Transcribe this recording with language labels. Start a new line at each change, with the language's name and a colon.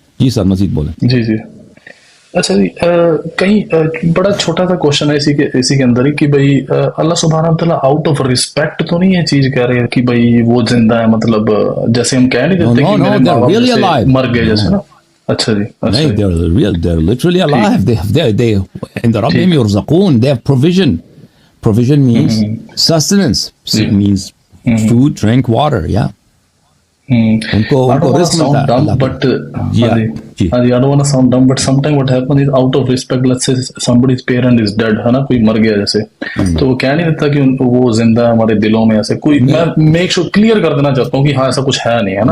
Urdu: جی سر مزید بولیں. جی جی. اچھا جی، کہیں بڑا چھوٹا سا کوشچن ہے اسی کے اندر ہی کہ بھائی اللہ سبحانہ تعالیٰ آؤٹ آف ریسپیکٹ تو نہیں یہ چیز کہہ رہے ہیں کہ بھائی وہ زندہ ہے، مطلب جیسے ہم کہہ نہیں دیتے کہ میرے ماں باپ مر گئے جیسے نا. اچھا جی.
English: They're literally alive. They in the Rabbim yurzaqoon. They have provision. Provision means sustenance. It means food, drink, water. Yeah. I don't want to sound dumb, but I don't want to sound dumb, but sometimes what happens is out of respect. Let's say somebody's parent is dead,
Urdu: ہے نا، کوئی مر گیا جیسے، تو وہ کہہ نہیں دیتا کہ وہ زندہ ہے ہمارے دلوں میں. ایسے کوئی میں میک شور کلیئر کر دینا چاہتا ہوں کہ ہاں ایسا کچھ ہے نہیں، ہے نا.